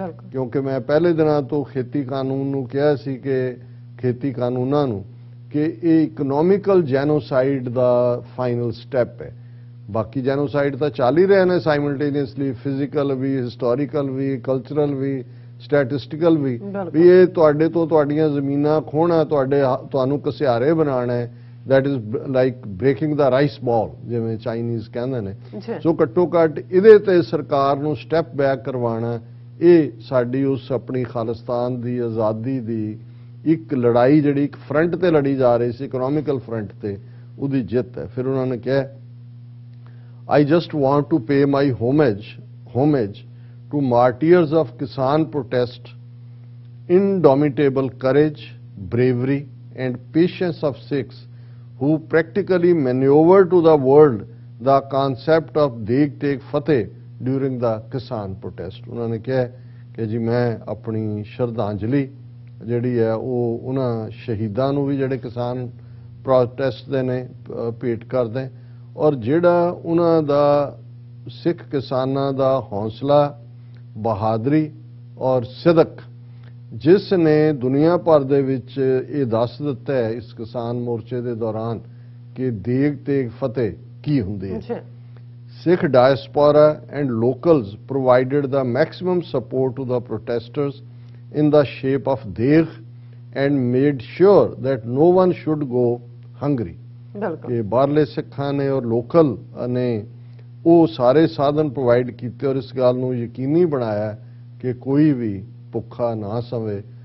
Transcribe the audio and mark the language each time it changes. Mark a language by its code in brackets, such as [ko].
[pa] ਕਿਉਂਕਿ ਮੈਂ ਪਹਿਲੇ ਦਿਨਾਂ ਤੋਂ ਖੇਤੀ ਕਾਨੂੰਨ ਨੂੰ ਕਿਹਾ ਸੀ ਕਿ ਖੇਤੀ ਕਾਨੂੰਨਾਂ ਨੂੰ ਕਿ ਇਹ ਇਕਨੋਮਿਕਲ ਜੈਨੋਸਾਈਡ ਦਾ ਫਾਈਨਲ ਸਟੈਪ ਹੈ। ਬਾਕੀ ਜੈਨੋਸਾਈਡ ਤਾਂ ਚੱਲ ਹੀ ਰਹੇ ਨੇ ਸਾਈਮਲਟੇਨੀਅਸਲੀ, ਫਿਜ਼ੀਕਲ ਵੀ, ਹਿਸਟੋਰੀਕਲ ਵੀ, ਕਲਚਰਲ ਵੀ, ਸਟੈਟਿਸਟੀਕਲ ਵੀ ਇਹ ਤੁਹਾਡੇ ਤੋਂ ਤੁਹਾਡੀਆਂ ਜ਼ਮੀਨਾਂ ਖੋਹਣਾ, ਤੁਹਾਨੂੰ ਘਸਿਆਰੇ ਬਣਾਉਣਾ ਹੈ। [en] that is like breaking the rice ball, [pa] ਜਿਵੇਂ ਚਾਈਨੀਜ਼ ਕਹਿੰਦੇ ਨੇ। ਸੋ ਘੱਟੋ ਘੱਟ ਇਹਦੇ ਤੇ ਸਰਕਾਰ ਨੂੰ ਸਟੈਪ ਬੈਕ ਕਰਵਾਉਣਾ, ਇਹ ਸਾਡੀ ਉਸ ਆਪਣੀ ਖਾਲਿਸਤਾਨ ਦੀ ਆਜ਼ਾਦੀ ਦੀ ਇੱਕ ਲੜਾਈ ਜਿਹੜੀ ਇੱਕ ਫਰੰਟ ਤੇ ਲੜੀ ਜਾ ਰਹੀ ਸੀ, ਇਕਨੋਮਿਕਲ ਫਰੰਟ ਤੇ, ਉਹਦੀ ਜਿੱਤ ਹੈ। ਫਿਰ ਉਹਨਾਂ ਨੇ ਕਿਹਾ [en] I just want to pay my homage to martyrs of Kisan protest, indomitable courage, bravery and patience of Sikhs who practically maneuvered to the world the concept of Deg Teg Fateh during the Kisan protest. [pa] ਉਹਨਾਂ ਨੇ ਕਿਹਾ ਕਿ ਜੀ ਮੈਂ ਆਪਣੀ ਸ਼ਰਧਾਂਜਲੀ ਜਿਹੜੀ ਹੈ ਉਹ ਉਹਨਾਂ ਸ਼ਹੀਦਾਂ ਨੂੰ ਵੀ ਜਿਹੜੇ ਕਿਸਾਨ ਪ੍ਰੋਟੈਸਟ ਦੇ ਨੇ ਭੇਟ ਕਰਦੇ, ਔਰ ਜਿਹੜਾ ਉਹਨਾਂ ਦਾ ਸਿੱਖ ਕਿਸਾਨਾਂ ਦਾ ਹੌਸਲਾ, ਬਹਾਦਰੀ ਔਰ ਸਿਦਕ, ਜਿਸ ਨੇ ਦੁਨੀਆ ਭਰ ਦੇ ਵਿੱਚ ਇਹ ਦੱਸ ਦਿੱਤਾ ਹੈ ਇਸ ਕਿਸਾਨ ਮੋਰਚੇ ਦੇ ਦੌਰਾਨ ਕਿ ਦੇਗ ਤੇਗ ਫਤਿਹ ਕੀ ਹੁੰਦੀ ਹੈ। [en] Sikh diaspora and locals provided the maximum support to the protesters in the shape of deg and made sure that no one should go hungry. [pa] ਕਿ ਬਾਹਰਲੇ ਸਿੱਖਾਂ ਨੇ ਔਰ ਲੋਕਲ ਨੇ ਉਹ ਸਾਰੇ ਸਾਧਨ ਪ੍ਰੋਵਾਈਡ ਕੀਤੇ ਔਰ ਇਸ ਗੱਲ ਨੂੰ ਯਕੀਨੀ ਬਣਾਇਆ ਕਿ ਕੋਈ ਵੀ ਭੁੱਖਾ ਨਾ ਸਵੇ।